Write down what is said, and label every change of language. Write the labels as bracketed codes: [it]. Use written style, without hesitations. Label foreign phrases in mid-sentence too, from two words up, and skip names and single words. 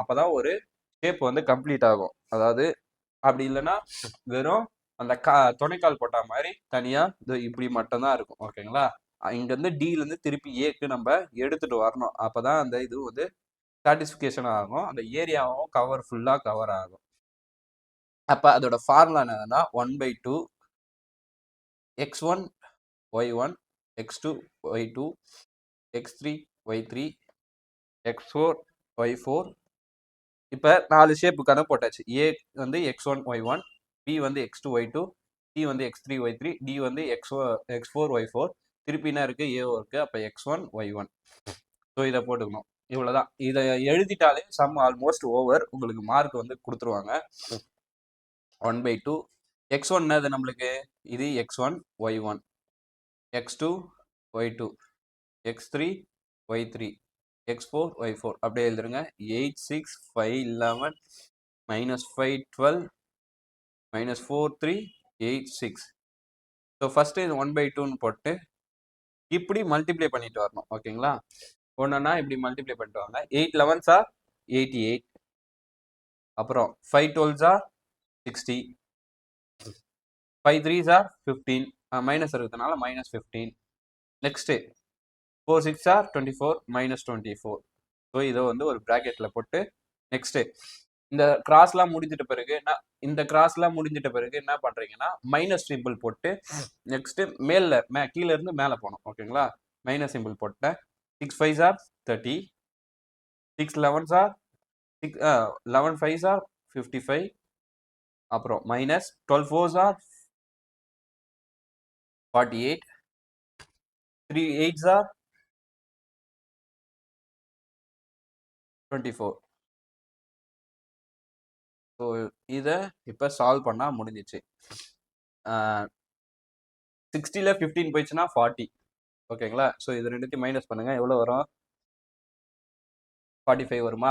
[ta] அப்பதான் ஒரு ஷேப் வந்து கம்ப்ளீட் ஆகும். அதாவது அப்படி இல்லைன்னா வெறும் அந்த துணைக்கால் போட்ட மாதிரி தனியா இப்படி மட்டும் தான் இருக்கும். ஓகேங்களா? இங்க இருந்து டில இருந்து திருப்பி ஏக்கு நம்ம எடுத்துட்டு வரணும். அப்பதான் அந்த இது வந்து சாட்டிஸ்பிகேஷன் ஆகும், அந்த ஏரியாவும் [en] full cover [ta] ஆகும். அப்ப அதோட ஃபார்முலா என்னன்னா, 1/2 x1 y1 x2 y2 x3 y3 x4 y4. இப்போ 4 ஷேப்புக்கான போட்டாச்சு. ஏ வந்து x1 y1, பி வந்து x2 y2, சி வந்து x3 y3, டி வந்து x4 y4. திருப்பி என்ன இருக்கு? ஏ இருக்கு. அப்போ x1 y1. ஸோ இதை போட்டுக்கணும். இவ்வளோதான். இதை எழுதிட்டாலே [en] sum almost over. [ta] உங்களுக்கு மார்க் வந்து கொடுத்துருவாங்க. 1/2. x1 என்னது நம்மளுக்கு? இது x1 y1, x2 y2, x3 y3, x4 y4 அப்படியே எழுதுருங்க. 8 6 5 11 -5 12 -4 3 8 6. [en] so first [ta] இது 1/2ன்னு போட்டு இப்படி மல்டிப்ளை பண்ணிட்டு வரணும். ஓகேங்களா? ஒன்றுனா இப்படி மல்டிப்ளை பண்ணிட்டு வாங்க. [en] 8 11s are 88. அப்புறம் 5 12s are 60. 5 3s are 15. [ta] மைனஸ் இருக்கிறதுனால -15. [en] நெக்ஸ்ட் 4 6 are 24 -24. [ta] ஸோ இதை வந்து ஒரு ப்ராக்கெட்ல போட்டு நெக்ஸ்ட் இந்த கிராஸ்லாம் முடிஞ்சிட்ட பிறகு என்ன பண்றீங்கன்னா [en] minus symbol [ta] போட்டு நெக்ஸ்ட் கீழே இருந்து மேலே போகணும். ஓகேங்களா? [en] minus symbol [ta] போட்டேன். [en] 6 5s are 30. 6 11s are 11 5s are 55. அப்புறம் மைனஸ் 12 4s are 48. 3 8s are 24. [ta] ஸோ இதை இப்போ சால்வ் பண்ணால் முடிஞ்சிச்சு. 60ல் 15 போயிடுச்சுன்னா 40. ஓகேங்களா? ஸோ இது ரெண்டுத்தையும் மைனஸ் பண்ணுங்க. எவ்வளோ வரும்? 45 வருமா?